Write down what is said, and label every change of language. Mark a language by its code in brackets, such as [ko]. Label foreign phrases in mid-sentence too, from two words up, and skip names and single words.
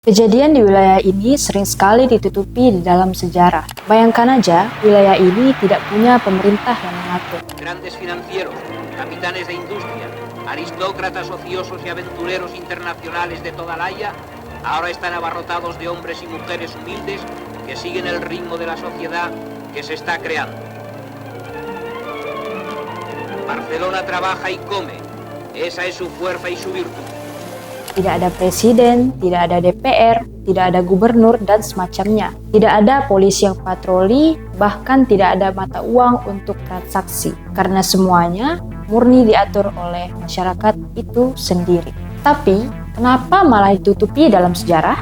[id] Kejadian di wilayah ini sering sekali ditutupi di dalam sejarah. Bayangkan aja, wilayah ini tidak punya pemerintah yang mengatur. [es] Grandes financieros, capitanes de industria, aristócratas ociosos y aventureros internacionales de toda la Haya, ahora están abarrotados de hombres y mujeres humildes que siguen el ritmo de la sociedad que se está creando. Barcelona trabaja y come, esa es su fuerza y su virtud. [id] Tidak ada presiden, tidak ada DPR, tidak ada gubernur, dan semacamnya. Tidak ada polisi yang patroli, bahkan tidak ada mata uang untuk transaksi. Karena semuanya murni diatur oleh masyarakat itu sendiri. Tapi, kenapa malah ditutupi dalam sejarah?